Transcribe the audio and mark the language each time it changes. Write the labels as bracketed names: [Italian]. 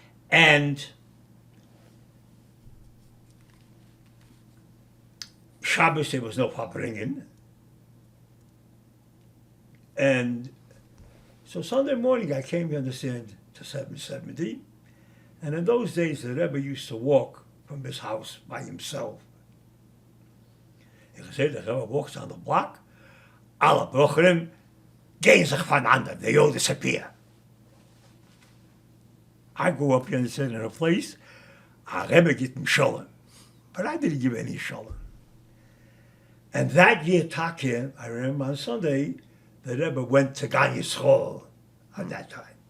[English] And Shabbos, there was no Fabringen. And so Sunday morning I came, you understand, to 770. And in those days, the Rebbe used to walk from his house by himself. The Rebbe walks on the block. [Yiddish] Alle Brocherim gehen sich voneinander. [English] They all disappear. I go up, you understand, in a place. Rebbe get him shalom. But I didn't give any shalom. And that year, Takia, I remember on Sunday, the Rebbe went to Gan Yisrael at that time.